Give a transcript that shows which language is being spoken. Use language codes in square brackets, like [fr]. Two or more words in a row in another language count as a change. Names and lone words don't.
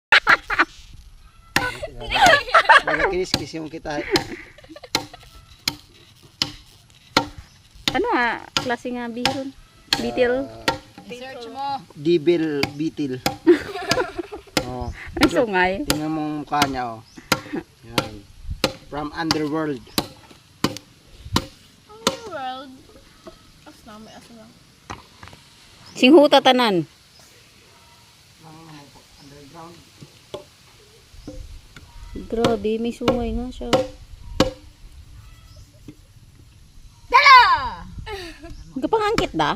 [hil] Nagkinis-kis yung kita. Ano nga, klase nga bihon? Bitil? [tl] Search mo. [en] Devil beetle. Oh. [hil] Ay, sungay. [tl] Tingnan mo ang mukha niya, oh. Yan. [en] From underworld. World. As na, may as lang. [hil] Singhuta tanan. [en] Underground. [hil] Grabe, may sungay nga siya. Dala! Kapangangkit da?